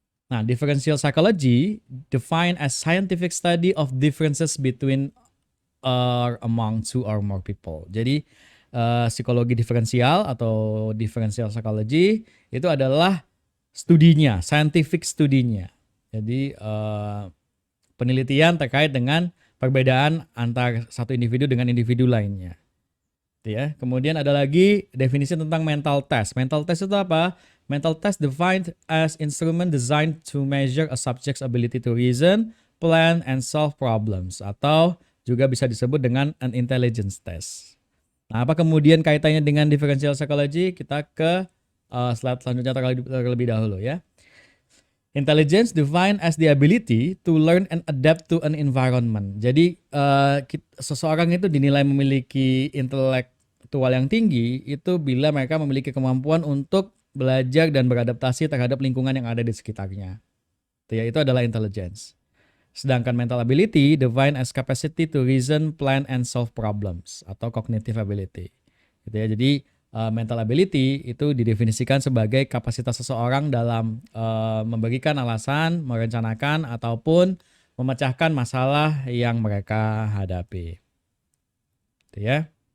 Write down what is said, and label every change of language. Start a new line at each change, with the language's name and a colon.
English: Nah, differential psychology defined as scientific study of differences between or among two or more people.
Indonesian: Jadi psikologi diferensial atau differential psychology itu adalah studinya, scientific studinya. Jadi penelitian terkait dengan perbedaan antar satu individu dengan individu lainnya. Ya. Kemudian ada lagi definisi tentang mental test. Mental test itu apa?
English: Mental test defined as instrument designed to measure a subject's ability to reason, plan, and solve problems,
Indonesian: atau juga bisa disebut dengan
English: an intelligence test.
Indonesian: Nah, apa kemudian kaitannya dengan differential psychology? Kita ke slide selanjutnya terlebih dahulu ya.
English: Intelligence defined as the ability to learn and adapt to an environment.
Indonesian: Jadi seseorang itu dinilai memiliki intelektual yang tinggi itu bila mereka memiliki kemampuan untuk belajar dan beradaptasi terhadap lingkungan yang ada di sekitarnya. Itu adalah intelligence.
English: Sedangkan mental ability defined as capacity to reason, plan, and solve problems atau cognitive ability.
Indonesian: Gitu ya. Jadi mental ability itu didefinisikan sebagai kapasitas seseorang dalam memberikan alasan, merencanakan, ataupun memecahkan masalah yang mereka hadapi. Gitu ya.